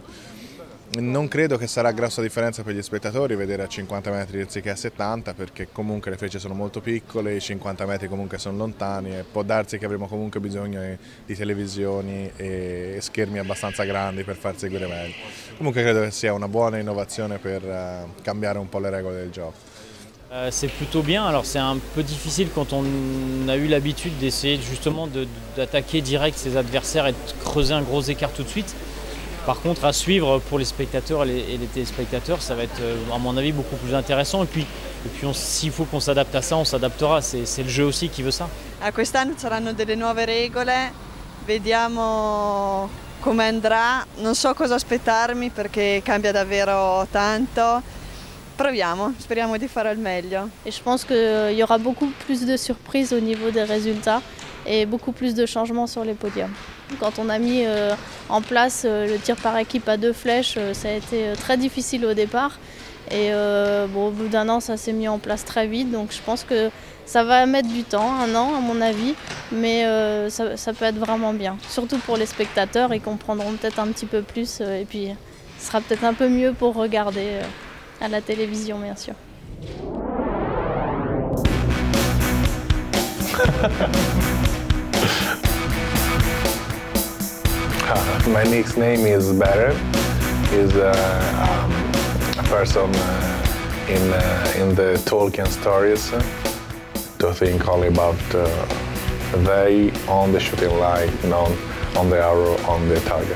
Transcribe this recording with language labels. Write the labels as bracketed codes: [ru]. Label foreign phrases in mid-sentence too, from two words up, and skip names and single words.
[it] Non credo che sarà grossa differenza per gli spettatori vedere a 50 metri anziché a 70 perché comunque le frecce sono molto piccole, i 50 metri comunque sono lontani e può darsi che avremo comunque bisogno di televisioni e schermi abbastanza grandi per far seguire meglio. Comunque credo che sia una buona innovazione per cambiare un po' le regole del gioco. [fr] C'est plutôt bien, alors c'est un peu difficile quand on a eu l'habitude d'essayer justement d'attaquer direct ses adversaires et de creuser un gros écart tout de suite. Par contre, à suivre pour les spectateurs et les téléspectateurs, ça va être, à mon avis, beaucoup plus intéressant. Et puis s'il faut qu'on s'adapte à ça, on s'adaptera. C'est le jeu aussi qui veut ça. [it] Quest'anno saranno delle nuove regole, vediamo come andrà. Non so cosa aspettarmi perché cambia davvero tanto. Proviamo, speriamo di fare al meglio. [fr] Et je pense qu'il y aura beaucoup plus de surprises au niveau des résultats et beaucoup plus de changements sur les podiums. Quand on a mis en place le tir par équipe à 2 flèches, ça a été très difficile au départ. Et au bout d'1 an, ça s'est mis en place très vite. Donc je pense que ça va mettre du temps, 1 an à mon avis, mais ça peut être vraiment bien. Surtout pour les spectateurs, ils comprendront peut-être un petit peu plus et puis ce sera peut-être un peu mieux pour regarder à la télévision, bien sûr. [en] My nickname is Barrett. He's a person in the Tolkien stories to think only about they on the shooting line, on the arrow, on the target.